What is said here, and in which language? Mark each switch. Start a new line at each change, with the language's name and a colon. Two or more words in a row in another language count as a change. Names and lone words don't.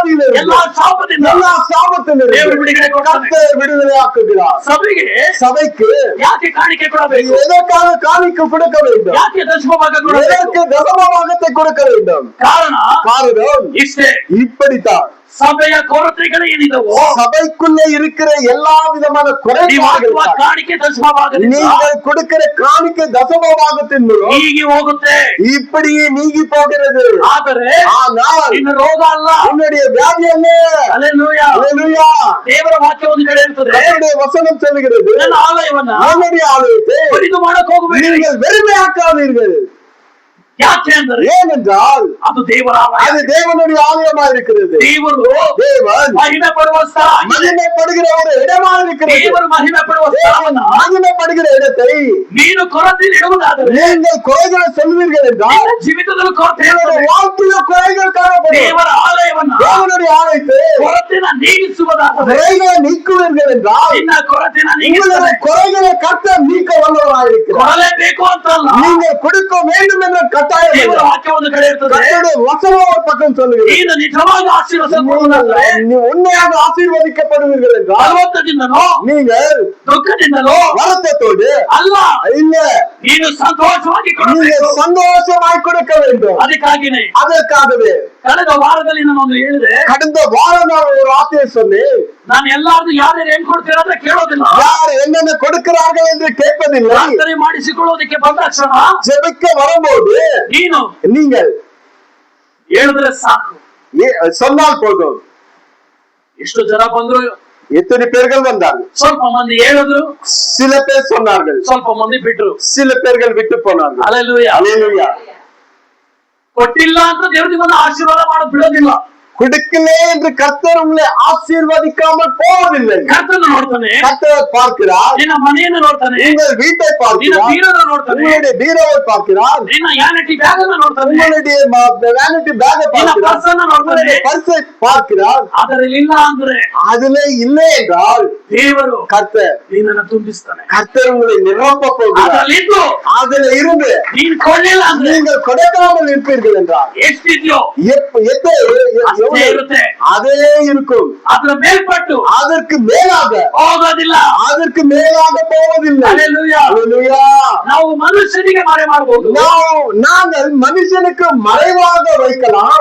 Kannada: ಎಲ್ಲಾ ಶಾಪದಿಂದ எல்லா ಆಪತ್ತಿನಿಂದ ದೇವರು ಬಿಡುಗಡೆ ಕೊಡ್ತಾನೆ. ಕರ್ತರು ಬಿಡುಗಡೆ
Tamil: ಆக்குகிறார். சபைக்கு
Kannada: ಯಾಕೆ ಕಾಣಿಕೆ ಕೊಡಬೇಕು?
Tamil: எதற்காக காணிக்கை கொடுக்க வேண்டும்?
Kannada: ಯಾಕೆ ದಶಮಭಾಗ ಕೊಡಬೇಕು?
Tamil: எதற்கு தசமபாகத்தை கொடுக்க வேண்டும்? காரணம்
Kannada: ಇಷ್ಟೇ.
Tamil: இப்படித்தான்
Kannada: ಸಭೆಯ ಕೊರತೆಗಳು ಏನಿದವೋ,
Tamil: சபைக்குள்ளே இருக்கிற எல்லா விதமான குறைபாடுகள்
Kannada: ಕಾಣಿಕೆ ದಶಮಭಾಗದಿಂದ
Tamil: நீங்கள் கொடுக்கிற காணிக்கை தசமபாகத்தின் மூலம்
Kannada: ಹೀಗೆ ಹೋಗುತ್ತೆ,
Tamil: இப்படியே நீங்கி போகிறது.
Kannada: ಆದರೆ
Tamil: ஆனால்
Kannada: ಇನ್ನು ರೋಗ ಅಲ್ಲ,
Tamil: உன்னுடைய வியாதி அல்ல.
Kannada: ಹಲ್ಲೆಲೂಯಾ.
Tamil: ஹல்லேலூயா.
Kannada: ದೇವರ ವಾಕ್ಯ ಒಂದು ಕಡೆ ಇರ್ತದೆ,
Tamil: கர்த்தருடைய வசனம் சொல்லுகிறது,
Kannada: ನನ್ನ ಆಲಯವನ್ನ
Tamil: உன்னுடைய ஆலயத்தை
Kannada: ಬರಿದು ಮಾಡಕ್ ಹೋಗಬೇಡಿ.
Tamil: நீங்கள் வெறுமையாக்காதீர்கள்.
Kannada: ಯಾಕೆ ಅಂದರೆ
Tamil: ஏனென்றால்
Kannada: ಅದು ದೇವರ ಆಲಯ,
Tamil: அது தேவனுடைய ஆலயமா இருக்கிறது.
Kannada: ದೇವರು
Tamil: தேவன்
Kannada: ಮಹಿಮೆ ಪಡುವ ಸ್ಥಳ,
Tamil: மகிமைப்படுகிற ஒரு இடமா இருக்கிறது.
Kannada: ದೇವರು ಮಹಿಮೆ ಪಡುವ ಸ್ಥಳವನ್ನ
Tamil: மகிமைப்படுகிற இடத்தை
Kannada: ನೀನು ಕೊರತೆಯಲ್ಲಿ ಇಡುವುದಾದರೆ,
Tamil: நீங்கள் குறைகளை சொல்வீர்கள் என்றால்
Kannada: ನಿನ್ನ ಜೀವಿತದಲ್ಲಿ ಕೊರತೆ
Tamil: உங்களுடைய
Kannada: ಇರ್ತದೆ.
Tamil: வாழ்க்கையில குறைகள் காணப்படும்.
Kannada: ದೇವರ ಆಲಯವನ್ನ
Tamil: தேவனுடைய ஆலயத்தை
Kannada: ಕೊರತೆನ ನೀಗಿಸುವುದಾದರೆ,
Tamil: குறைகளை நீக்குவீர்கள் என்றால்
Kannada: ನಿನ್ನ ಕೊರತೆನ
Tamil: உங்களுடைய
Kannada: ನೀಗಿಸುತ್ತದೆ.
Tamil: குறைகளை கர்த்தர் நீக்க வல்லவராயிருக்கிறார்.
Kannada: ಕೊಡಲೇಬೇಕು ಅಂತಲ್ಲ,
Tamil: நீங்கள் கொடுக்க வேண்டும் என்ற கட்டாயம்
Kannada: ದೇವರ
Tamil: இல்லை.
Kannada: ವಾಕ್ಯ ಒಂದು ಕಡೆ ಇರ್ತದೆ.
Tamil: கர்த்தருடைய வசனம் ஒரு பக்கம் சொல்லுகிறது,
Kannada: ನೀನು ನಿಜವಾಗಿ ಆಶೀರ್ವದಿಸಲ್ಪಡುವುದಾದರೆ,
Tamil: நீ உண்மையாக ஆசீர்வதிக்கப்படுவீர்கள் என்றால்
Kannada: ಬಲವಂತದಿಂದನೋ
Tamil: நீங்கள்
Kannada: ದುಃಖದಿಂದಲೋ
Tamil: வருத்தத்தோடு
Kannada: ಅಲ್ಲ,
Tamil: இல்ல,
Kannada: ನೀನು ಸಂತೋಷವಾಗಿ
Tamil: நீங்க
Kannada: ಕೊಡಬೇಕು.
Tamil: சந்தோஷமாய் கொடுக்க வேண்டும்.
Kannada: ಅದಕ್ಕಾಗಿನೇ
Tamil: அதற்காகவே
Kannada: ಕಳೆದ ವಾರದಲ್ಲಿ ನಾನು ಹೇಳಿದೆ,
Tamil: கடந்த வாரம் நான் ஒரு வார்த்தையை சொன்னேன்.
Kannada: ನಾನು ಎಲ್ಲಾರ್ದು ಯಾರ್ಯಾರು ಏನ್ ಕೊಡ್ತೀರ ಅಂತ ಕೇಳೋದಿಲ್ಲ,
Tamil: யார் என்னென்ன கொடுக்கிறார்கள் என்று கேட்பதில்லை.
Kannada: ಪ್ರಾರ್ಥನೆ ಮಾಡಿಸಿಕೊಳ್ಳೋದಕ್ಕೆ ಬಂದ ಕ್ಷಣ
Tamil: ஜெபிக்க வரும்போது
Kannada: ನೀನು
Tamil: நீங்கள்
Kannada: ಹೇಳಿದ್ರೆ ಸಾಕು.
Tamil: சொன்னால் போதும்.
Kannada: ಎಷ್ಟು ಜನ ಬಂದ್ರು,
Tamil: எத்தனை பேர்கள் வந்தார்கள்?
Kannada: ಸ್ವಲ್ಪ ಮಂದಿ ಹೇಳಿದ್ರು,
Tamil: சில பேர் சொன்னார்கள்,
Kannada: ಸ್ವಲ್ಪ ಮಂದಿ ಬಿಟ್ರು.
Tamil: சில பேர்கள் விட்டு போனார்கள்.
Kannada: ಹಲ್ಲೆಲೂಯಾ.
Tamil: அல்லேலூயா.
Kannada: ಕೊಟ್ಟಿಲ್ಲ ಅಂತ ದೇವ್ರು ನಿಮ್ಮನ್ನ ಆಶೀರ್ವಾದ ಮಾಡೋದು ಬಿಡೋದಿಲ್ಲ.
Tamil: கொடுக்கலே என்று கர்த்தர் உங்களை ஆசீர்வதிக்காமல் போவதில்லை.
Kannada: ಕರ್ತನ ನೋಡ್ತಾನೆ,
Tamil: கர்த்தர் பார்க்கிறார்,
Kannada: ನಿನ್ನ ಮನೆಯನ್ನು ನೋಡ್ತಾನೆ,
Tamil: உங்கள் வீட்டை
Kannada: ನಿನ್ನ
Tamil: பார்க்கிறார்,
Kannada: ಬೀರನ ನೋಡ್ತಾನೆ,
Tamil: உங்களுடைய பீரோவை பார்க்கிறார்,
Kannada: ನಿನ್ನ ಯಾನಿಟಿ ಬ್ಯಾಗ್ ಅನ್ನ ನೋಡ್ತಾನೆ,
Tamil: உங்களுடைய வேனிட்டி பேக்கை
Kannada: ನಿನ್ನ
Tamil: பார்க்கிறார்,
Kannada: ಪರ್ಸ್ ಅನ್ನ ನೋಡ್ತಾನೆ.
Tamil: உங்களுடைய பர்ஸை பார்க்கிறார்.
Kannada: ಅದರಲ್ಲಿ ಇಲ್ಲ ಅಂದ್ರೆ
Tamil: அதுல இல்லை என்றால்
Kannada: ದೇವರು
Tamil: கர்த்தர்
Kannada: ನಿನ್ನನ್ನು ತುಂಬಿಸ್ತಾನೆ.
Tamil: கர்த்தர் உங்களை நிரப்ப போகிறார்.
Kannada: ಅದರಲ್ಲಿದ್ದು
Tamil: அதுல இருந்து
Kannada: ನೀನ್ ಕೊಳ್ಳಿಲ್ಲ ಅಂದ್ರೆ
Tamil: நீங்கள் கொடுக்காமல் இருப்பீர்கள் என்றால்
Kannada: ಎಷ್ಟಿದ್ಯೋ
Tamil: எவ்வளவு
Kannada: ಇರುತ್ತೆ,
Tamil: அதே இருக்கும்.
Kannada: ಅದ್ರ ಮೇಲ್ಪಟ್ಟು
Tamil: அதற்கு மேலாக
Kannada: ಹೋಗೋದಿಲ್ಲ.
Tamil: அதற்கு மேலாக போவதில்லை.
Kannada: ಹಲ್ಲೆಲೂಯಾ.
Tamil: அல்லேலூயா.
Kannada: ನಾವು ಮನುಷ್ಯನಿಗೆ ಮರೆ ಮಾಡಬಹುದು,
Tamil: நாங்கள் மனுஷனுக்கு மறைவாக வைக்கலாம்,